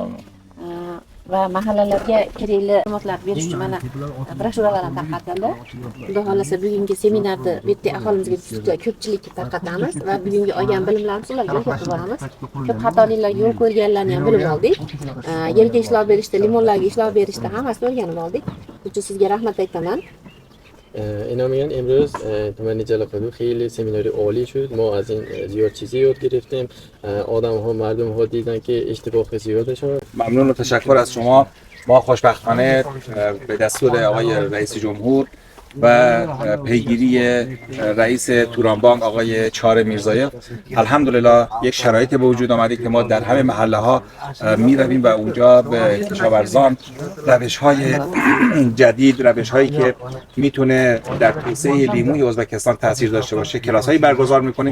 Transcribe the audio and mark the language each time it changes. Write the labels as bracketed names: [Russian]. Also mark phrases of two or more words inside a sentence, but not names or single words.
[Uzbek] Va mahallalarga kerakli ma'lumotlar berish uchun mana broshuralarni tarqatildi. Xudo xolasa bugungi seminarni bu yerda aholimizga juda ko'pchilikka tarqatamiz va bugungi olgan bilimlarimizni ularga o'rgatib boramiz. Ko'p xatoliklar yo'l qo'yganlarni ham bilib oldik. Yerga ishlov berishda, limonlarga ishlov berishda hammasini o'rganib oldik. Shuning uchun sizga rahmat aytaman. [Persian] اینم امروز توی جلاقدوق خیلی سمیناری عالی شد. ما از این زیاد چیزی یاد گرفتیم. آدم ها مردم ها دیدن که اشتباه زیاد شد. ممنون و تشکر از شما. ما خوشبختانه به دستور آقای رئیس جمهور و پیگیری رئیس تورانبانک آقای چهار میرزایی الحمدلله یک شرایط به وجود آمده که ما در همه محله ها می رویم و اونجا به کشاورزان روش های جدید، روش هایی که میتونه در توسعه لیموی ازبکستان تاثیر داشته باشه کلاس هایی برگزار میکنیم.